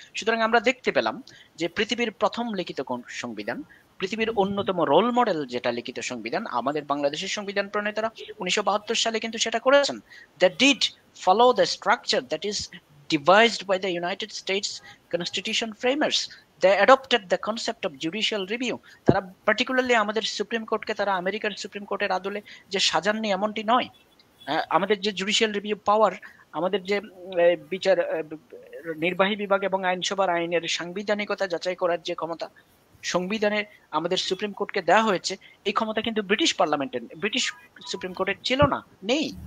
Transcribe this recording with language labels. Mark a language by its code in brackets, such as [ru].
[bn] সুতরাং আমরা দেখতে পেলাম যে পৃথিবীর প্রথম লিখিত সংবিধান, পৃথিবীর অন্যতম রোল মডেল যেটা লিখিত সংবিধান, আমাদের বাংলাদেশের সংবিধান প্রণেতারা 1972 সালে কিন্তু সেটা করেছেন। [en] That did follow the structure that is devised by the United States Constitution framers. They adopted the concept of judicial review. [bn] তারা পার্টিকুলারলি আমাদের সুপ্রিম কোর্টকে তারা আমেরিকার সুপ্রিম কোর্টের আদলে যে সাজাননি এমনটি নয়। আমাদের যে জুডিশিয়াল রিভিউ পাওয়ার, আমাদের যে বিচার নির্বাহী বিভাগ এবং আইনসভার আইনের সাংবিধানিকতা যাচাই করার যে ক্ষমতা সংবিধানে আমাদের সুপ্রিম কোর্টকে দেওয়া হয়েছে, এই ক্ষমতা কিন্তু ব্রিটিশ পার্লামেন্টের, ব্রিটিশ সুপ্রিম কোর্টের ছিল না, নেই।